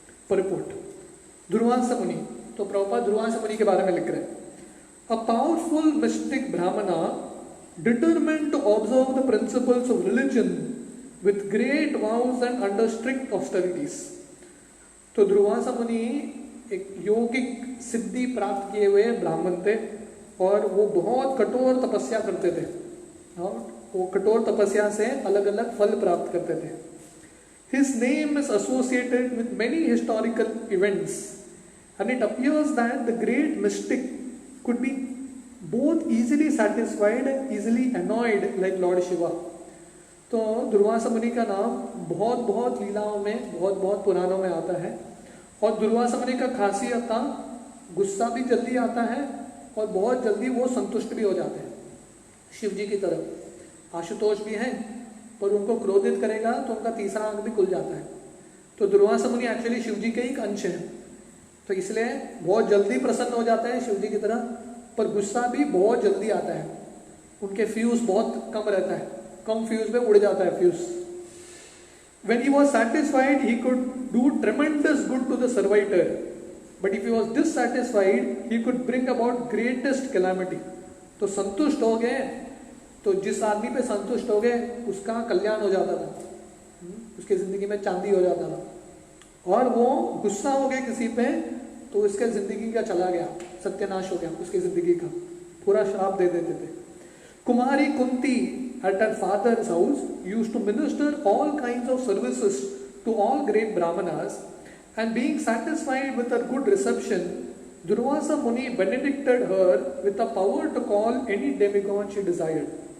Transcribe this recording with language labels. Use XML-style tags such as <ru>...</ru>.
<hi>परिपोट दुर्वासा मुनि, तो प्रभुपाद दुर्वासा मुनि के बारे में लिख रहे हैं,</hi> <en>A powerful mystic brahmana determined to observe the principles of religion with great vows and under strict austerities।</en> <hi>तो दुर्वासा मुनि एक योगिक सिद्धि प्राप्त किए हुए ब्राह्मण थे और वो बहुत कठोर तपस्या करते थे, और वो कठोर तपस्या से अलग अलग फल प्राप्त करते थे।</hi> <en>His name is associated with many historical events and it appears that the great mystic could be both easily satisfied and easily annoyed like Lord Shiva।</en> <hi>तो दुर्वासा मुनि का नाम बहुत बहुत लीलाओं में, बहुत बहुत पुराणों में आता है, और दुर्वासा मुनि का खासियत था गुस्सा भी जल्दी आता है और बहुत जल्दी वो संतुष्ट भी हो जाते हैं शिव जी की तरफ। आशुतोष भी हैं, पर उनको क्रोधित करेगा तो उनका तीसरा अंग भी खुल जाता है। तो दुर्वासा मुनि एक्चुअली शिव जी के एक अंश हैं, तो इसलिए बहुत जल्दी प्रसन्न हो जाता है शिव जी की तरह, पर गुस्सा भी बहुत जल्दी आता है। उनके फ्यूज बहुत कम रहता है, कम फ्यूज में उड़ जाता है fuse.</hi> <en>When he was satisfied, he could do tremendous good to the servitor, but if he was dissatisfied, he could bring about greatest calamity।</en> <hi>तो संतुष्ट हो गए, तो जिस आदमी पे संतुष्ट हो गए उसका कल्याण हो जाता था, उसकी जिंदगी में चांदी हो जाता था, और वो गुस्सा हो गए किसी पे तो उसके जिंदगी का चला गया, सत्यानाश हो गया उसकी जिंदगी का, पूरा श्राप दे देते थे।</hi> <en>Kumari Kunti at her father's house used to minister all kinds of services to all great brahmanas, and being satisfied with her good reception, Durvasa Muni benedicted her with the power to call any demigod she desired।</en>